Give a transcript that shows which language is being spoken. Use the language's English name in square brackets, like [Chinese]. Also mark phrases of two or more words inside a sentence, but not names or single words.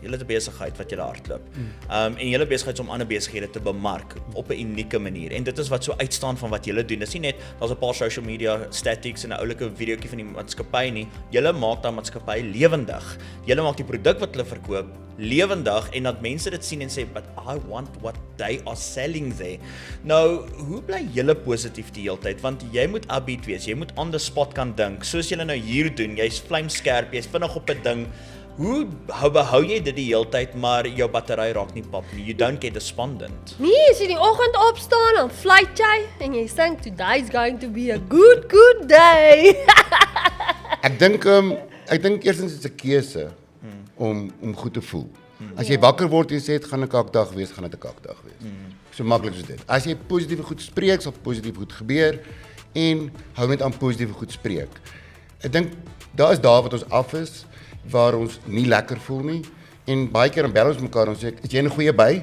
[Afrikaans] Julle het 'n besigheid wat julle hardloop. En julle besigheid is om ander besighede te bemark op 'n unieke manier. En dit is wat so uitstaan van wat julle doen. Dis nie net daar's 'n paar [English] social media statistics [Afrikaans] en 'n oulike videoetjie van die maatskappy nie. Julle maak daai maatskappy lewendig. Julle maak die produk wat hulle verkoop lewendig en dat mense dit sien en sê [English] but I want what they are selling there. [Afrikaans] Nou, hoe bly julle positief die hele tyd? Want jy moet upbeat wees, jy moet [English] on the spot [Afrikaans] kan dink. Soos julle nou hier doen, jy's vlamskerp, jy's vinnig op 'n ding. Hoe behou jy dit die hele tyd maar jou battery raak nie pap nie. [English] You don't get despondent. [Afrikaans] Nee, as jy die oggend opstaan, dan fluit jy en jy sê [English] today's going to be a good day. [Afrikaans] Ek dink eerstens is dit 'n keuse om goed te voel. As jy wakker word en sê dit gaan 'n kakdag wees, gaan dit 'n kakdag wees. So maklik soos dit. As jy positief goed spreek, sal positief goed gebeur en hou net aan positief goed spreek. Ek dink daar wat ons af is waar ons nie lekker voel nie en baie keer dan bel ons mekaar en sê is jy in 'n goeie by?